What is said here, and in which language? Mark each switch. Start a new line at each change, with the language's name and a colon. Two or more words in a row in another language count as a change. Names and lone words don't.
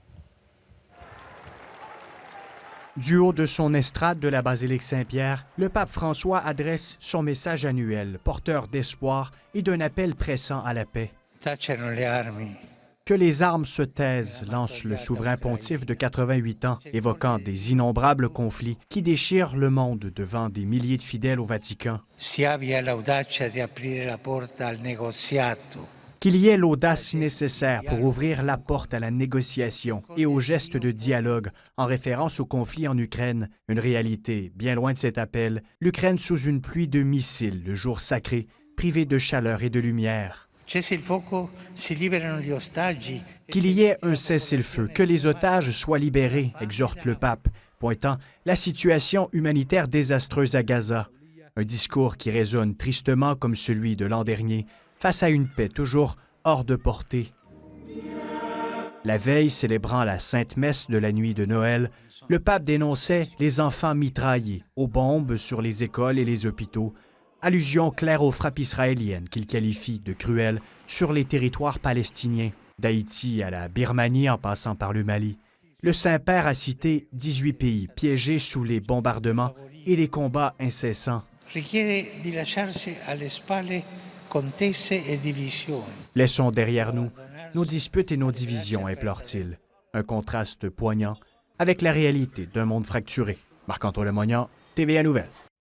French: Du haut de son estrade de la basilique Saint-Pierre, le pape François adresse son message annuel, porteur d'espoir et d'un appel pressant à la paix.
Italian: Tacciano le armi.
French: Que les armes se taisent, lance le souverain pontife de 88 ans, évoquant des innombrables conflits qui déchirent le monde devant des milliers de fidèles au Vatican.
Italian: Si abbia l'audacia di aprire la porta al negoziato.
French: Qu'il y ait l'audace nécessaire pour ouvrir la porte à la négociation et aux gestes de dialogue en référence au conflit en Ukraine, une réalité bien loin de cet appel, l'Ukraine sous une pluie de missiles le jour sacré, privée de chaleur et de lumière.
Italian: Cessi il fuoco, si liberano gli ostaggi.
French: Qu'il y ait un cessez-le-feu, que les otages soient libérés, exhorte le pape, pointant la situation humanitaire désastreuse à Gaza. Un discours qui résonne tristement comme celui de l'an dernier, face à une paix toujours hors de portée. La veille, célébrant la Sainte Messe de la nuit de Noël, le pape dénonçait les enfants mitraillés aux bombes sur les écoles et les hôpitaux, allusion claire aux frappes israéliennes qu'il qualifie de cruelles sur les territoires palestiniens, d'Haïti à la Birmanie en passant par le Mali. Le Saint-Père a cité 18 pays piégés sous les bombardements et les combats incessants.
Italian: Richiede di lasciarsi alle spalle contese e divisioni.
French: Laissons derrière nous nos disputes et nos divisions, implore-t-il. Un contraste poignant avec la réalité d'un monde fracturé. Marc-Antoine Lemoignan, TVA Nouvelles.